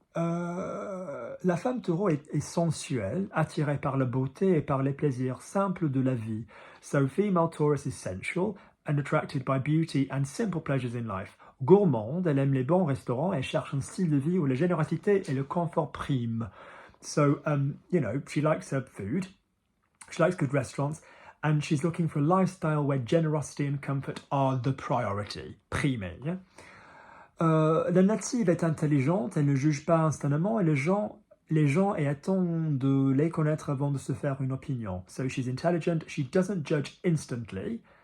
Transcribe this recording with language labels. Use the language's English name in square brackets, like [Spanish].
[French] La femme taureau est sensuelle, attirée par la beauté et par les plaisirs simples de la vie. [English] So female Taurus is sensual and attracted by beauty and simple pleasures in life. [French] Gourmande, elle aime les bons restaurants et cherche un style de vie où la générosité et le confort priment. [English] So, she likes her food, she likes good restaurants, and she's looking for a lifestyle where generosity and comfort are the priority. Primé, yeah? [French] La native est intelligente, elle ne juge pas instantanément et les gens attendent de les connaître avant de se faire une opinion. [English] So she's intelligent, she doesn't judge instantly.